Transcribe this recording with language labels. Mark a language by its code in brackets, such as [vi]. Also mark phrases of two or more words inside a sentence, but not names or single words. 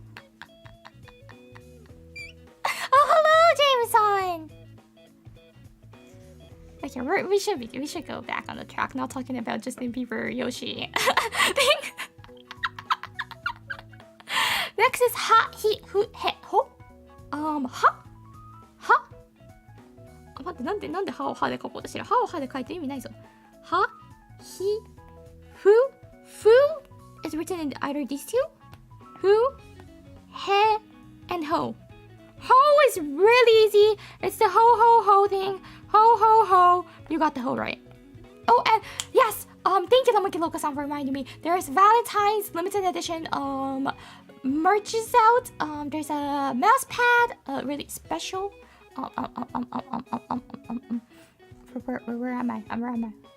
[en] Oh, hello, we should go back on the track, not talking about Justin Bieber Yoshi thing. Next is ha, hi, fu, he, ho. Ha? [ja] 待って、なんで歯を歯で書こうとしてる。歯を歯で書いて意味ないぞ。は、ひ、ふ、ふ [en] is written in either these two. [ja] ふ、へ and ho. [en] Ho is really easy. It's the ho ho ho thing. Ho ho ho. You got the ho right. Oh, and yes. Thank you, Lamaki Loka-san, for reminding me. There's Valentine's limited edition merch is out. There's a mouse pad, really special. Where am I? Where am I?